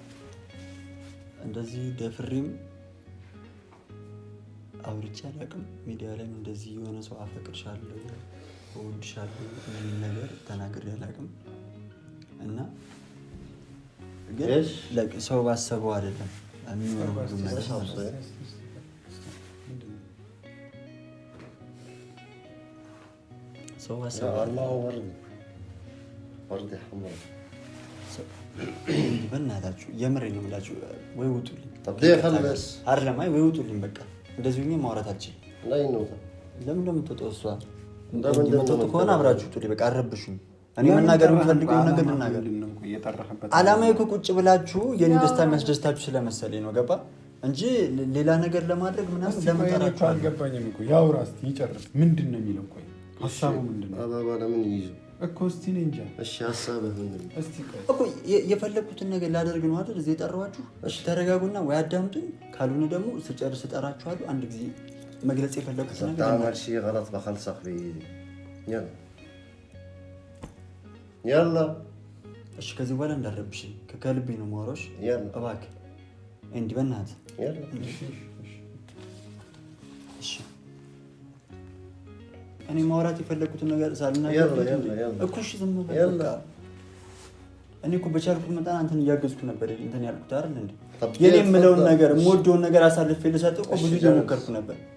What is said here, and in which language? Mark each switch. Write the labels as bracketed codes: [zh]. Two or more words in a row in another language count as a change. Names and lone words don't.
[am] እንደዚህ ደፍሬም አውርቼ አላውቅም ሚዲያ ላይ እንደዚህ የሆነ ሰው አፈቅርሻለሁ እወድሻለሁ ምን ነገር ተናግሬ አላውቅም እና ግን ሰው ባሰበው አይደለም የሚሆነው ነገር ሰው [ar] الله ورد حمراء [am] በእናታችሁ የምሬን ነው የምላችሁ ወይ ውጡልኝ [ar] طب خلص [am] አይደለም አይ ወይ ውጡልኝ በቃ እንደዚህ ሆኜ ማውራት አልችልም ላይ ነው ለምን እንደምትወጣው እሷ እንደምትወጣው ከሆነ አብራችሁ ውጡልኝ በቃ አረብሹኝ እኔ መናገር የምፈልገው ነገር ልናገር አላማዬ እኮ ቁጭ ብላችሁ የኔ ደስታ የሚያስደስታችሁ ስለመሰለኝ ነው ገባ እንጂ ሌላ ነገር ለማድረግ ምናምን ለመጣራችሁ አልገባኝም እኮ ያውራ እስቲ ይጨርስ ምንድነው የሚለው ቆይ ሐሳቡ ምንድነው አባባ ለምን ይይዙ እኮ እስቲ ነኝ እንጃ እሺ ሐሳብህ ምንድነው እስቲ ቆይ እኮ የፈለኩትን ነገር ላደርግ ነው አይደል እዚህ ጠራዋችሁ እሺ ተረጋጉና ወይ አዳምጡኝ ካልሆነ ደግሞ ስጨርስ እጠራችኋለሁ አንድ ጊዜ መግለጽ የፈለኩት ነገር [ar] تعمل شيء غلط بخلصك بايدي يلا [am] እሺ ከዚህ በኋላ እንዳረብሽኝ ከልቤ ነው ማውራሽ እባክህ እንዴ በእናትህ እሺ እኔ ማውራት የፈለኩትን ነገር ሳልናገር እኮ እሺ ዝም በል እኔ እኮ በቻልኩት መጠን አንተን እያገዝኩ ነበር እንትን ያልኩት አይደል እንዴ የኔ የምለውን ነገር የምወደውን ነገር አሳልፌ ልሰጥህ እኮ ብዙ እየሞከርኩ ነበር